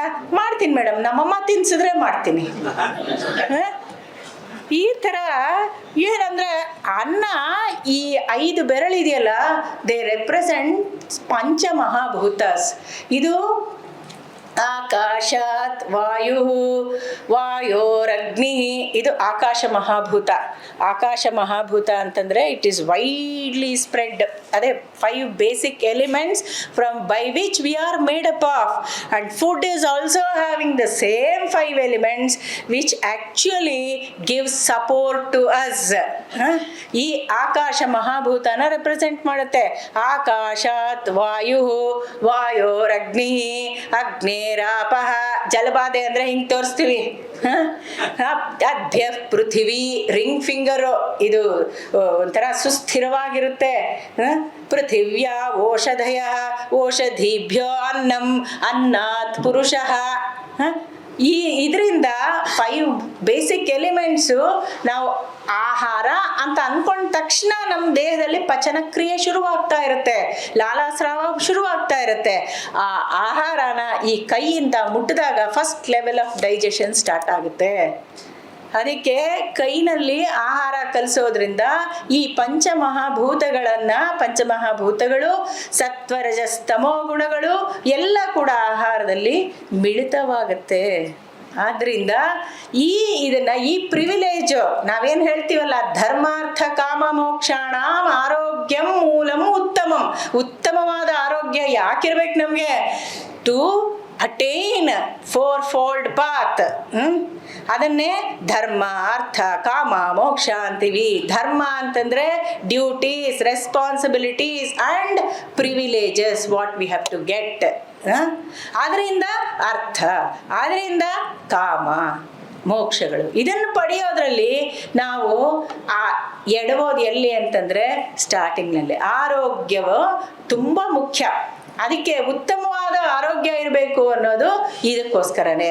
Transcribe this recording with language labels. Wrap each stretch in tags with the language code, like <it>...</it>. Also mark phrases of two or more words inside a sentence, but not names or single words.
<kn>ಮಾಡ್ತೀನಿ ಮೇಡಮ್, ನಮ್ಮಮ್ಮ ತಿನ್ಸಿದ್ರೆ ಮಾಡ್ತೀನಿ. ಈ ಥರ ಏನಂದರೆ ಅನ್ನ, ಈ 5 ಬೆರಳಿದೆಯಲ್ಲ,</kn> <en>they represent</en> <kn>ಪಂಚಮಹಾಭೂತಾಸ್. ಇದು</kn> <sa>ಆಕಾಶಾತ್ ವಾಯು, ವಾಯೋರಗ್ನಿ,</sa> <kn>ಇದು ಆಕಾಶ ಮಹಾಭೂತ. ಆಕಾಶ ಮಹಾಭೂತ ಅಂತಂದರೆ</kn> <en>it is widely spread. ಅದೇ 5 basic elements from by which we are made up of. and food is also having the same 5 elements which actually gives support to us.</en> <kn>ಈ ಆಕಾಶ ಮಹಾಭೂತನ ರೆಪ್ರೆಸೆಂಟ್ ಮಾಡುತ್ತೆ.</kn> <sa>ಆಕಾಶಾತ್ ವಾಯು, ವಾಯೋರಗ್ನಿ, ಅಗ್ನೇರಾಪಃ,</sa> <kn>ಜಲಬಾಧೆ ಅಂದರೆ ಹಿಂಗೆ ತೋರಿಸ್ತೀವಿ. ಅದ್ಯ ಪೃಥಿವಿ</kn> <en>ring finger,</en> <kn>ಇದು ಒಂಥರ ಸುಸ್ಥಿರವಾಗಿರುತ್ತೆ.</kn> <sa>ಪೃಥಿವ್ಯಾ ಓಷಧಯ ಓಷಧಿಭ್ಯೋ ಅನ್ನಂ ಅನ್ನಾತ್ ಪುರುಷಃ.</sa> <kn>ಇದರಿಂದ</kn> <en>5 basic elements</en> <kn>ನಾವು ಆಹಾರ ಅಂತ ಅಂದ್ಕೊಂಡ ತಕ್ಷಣ ನಮ್ಮ ದೇಹದಲ್ಲಿ ಪಚನ ಕ್ರಿಯೆ ಶುರುವಾಗ್ತಾ ಇರುತ್ತೆ, ಲಾಲಾಸ್ರಾವ ಶುರುವಾಗ್ತಾ ಇರುತ್ತೆ. ಆ ಆಹಾರನ ಈ ಕೈಯಿಂದ ಮುಟ್ಟಿದಾಗ</kn> <en>first level of digestion start</en> <kn>ಆಗುತ್ತೆ. ಅದಕ್ಕೆ ಕೈನಲ್ಲಿ ಆಹಾರ ಕಲಿಸೋದ್ರಿಂದ ಈ ಪಂಚಮಹಾಭೂತಗಳು ಸತ್ವರಜಸ್ತಮೋ ಗುಣಗಳು ಎಲ್ಲ ಕೂಡ ಆಹಾರದಲ್ಲಿ ಮಿಳಿತವಾಗುತ್ತೆ. ಆದ್ರಿಂದ ಈ ಪ್ರಿವಿಲೇಜು ನಾವೇನು ಹೇಳ್ತೀವಲ್ಲ,</kn> <sa>ಧರ್ಮಾರ್ಥ ಕಾಮ ಮೋಕ್ಷಾಣ ಆರೋಗ್ಯಂ ಮೂಲಂ</sa> <kn>ಉತ್ತಮವಾದ ಆರೋಗ್ಯ ಯಾಕಿರ್ಬೇಕು ನಮಗೆ?</kn> <en>to attain 4-fold path.</en> <kn>ಅದನ್ನೇ ಧರ್ಮ ಅರ್ಥ ಕಾಮ ಮೋಕ್ಷ ಅಂತೀವಿ. ಧರ್ಮ ಅಂತಂದ್ರೆ</kn> <en>duties, responsibilities and privileges what we have to get.</en> <kn>ಆದ್ರಿಂದ ಅರ್ಥ, ಆದ್ರಿಂದ ಕಾಮ ಮೋಕ್ಷಗಳು, ಇದನ್ನು ಪಡೆಯೋದ್ರಲ್ಲಿ ನಾವು ಎಡಬೋದು ಎಲ್ಲಿ ಅಂತಂದ್ರೆ ಸ್ಟಾರ್ಟಿಂಗ್ನಲ್ಲಿ. ಆರೋಗ್ಯವು ತುಂಬ ಮುಖ್ಯ. ಅದಕ್ಕೆ ಉತ್ತಮವಾದ ಆರೋಗ್ಯ ಇರಬೇಕು ಅನ್ನೋದು ಇದಕ್ಕೋಸ್ಕರನೇ.</kn>